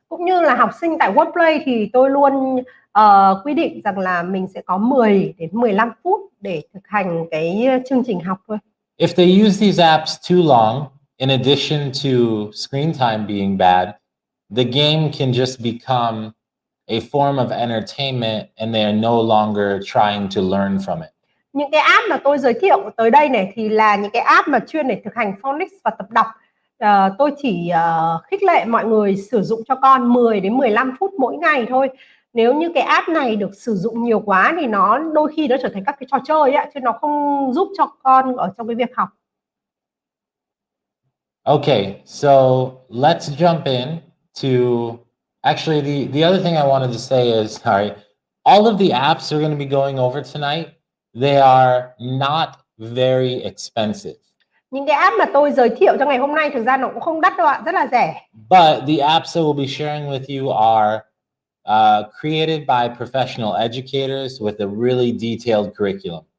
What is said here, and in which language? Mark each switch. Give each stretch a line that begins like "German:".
Vietnamese: Cũng như là học sinh tại Wordplay thì tôi luôn quy định rằng là mình sẽ có 10 đến 15 phút để thực hành cái chương trình học thôi.
English: If they use these apps too long, in addition to screen time being bad, the game can just become a form of entertainment and they are no longer trying to learn from it.
Vietnamese: Những cái app mà tôi giới thiệu tới đây này thì là những cái app mà chuyên để thực hành phonics và tập đọc. Tôi chỉ khích lệ mọi người sử dụng cho con 10 đến 15 phút mỗi ngày thôi. Nếu như cái app này được sử dụng nhiều quá thì nó đôi khi nó trở thành các cái trò chơi ấy, chứ nó không giúp cho con ở trong cái việc học.
English: Okay, so let's jump in to actually the other thing I wanted to say is, sorry, all of the apps we're going to be going over tonight, they are not very expensive.
Vietnamese: Những cái app mà tôi giới thiệu cho ngày hôm nay thực ra nó cũng không đắt đâu ạ, rất là rẻ.
English: But the apps I will be sharing with you are created by professional educators with a really detailed curriculum.